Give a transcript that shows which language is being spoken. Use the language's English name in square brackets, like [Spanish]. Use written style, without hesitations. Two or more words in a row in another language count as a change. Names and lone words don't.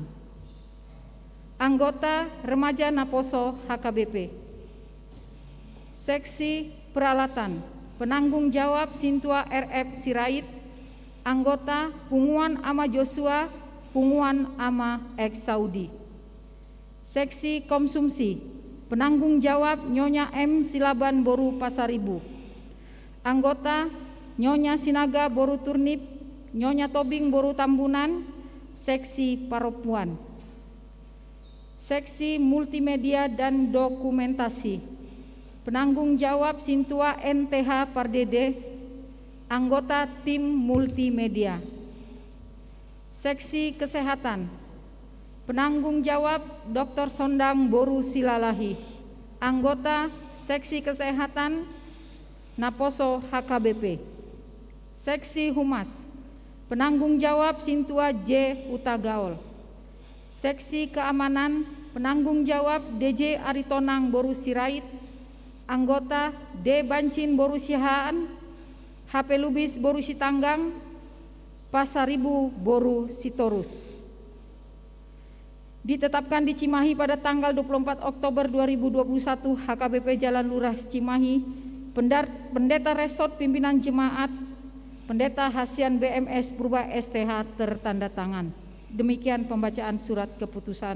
[Indonesian] Anggota Remaja Naposo HKBP. Seksi peralatan. Penanggung jawab Sintua RF Sirait. Anggota Punguan Ama Joshua, Punguan Ama Ex Saudi. Seksi konsumsi, penanggung jawab Nyonya M. Silaban Boru Pasaribu. Anggota Nyonya Sinaga Boru Turnip, Nyonya Tobing Boru Tambunan, seksi Paropuan. Seksi multimedia dan dokumentasi, penanggung jawab Sintua NTH Pardede, anggota tim multimedia. Seksi kesehatan, penanggung jawab Dr. Sondang Boru Silalahi, anggota seksi kesehatan Naposo HKBP. Seksi humas, penanggung jawab Sintua J. Utagaol. Seksi keamanan, penanggung jawab DJ Aritonang Boru Sirait, anggota D. Bancin Boru Sihaan, HP Lubis Boru Sitanggang, Pasaribu Boru Sitorus. Ditetapkan di Cimahi pada tanggal 24 Oktober 2021, HKBP Jalan Lurah Cimahi, Pendeta Resort Pimpinan Jemaat, Pendeta Hasian BMS Purba STH tertanda tangan. Demikian pembacaan surat keputusan.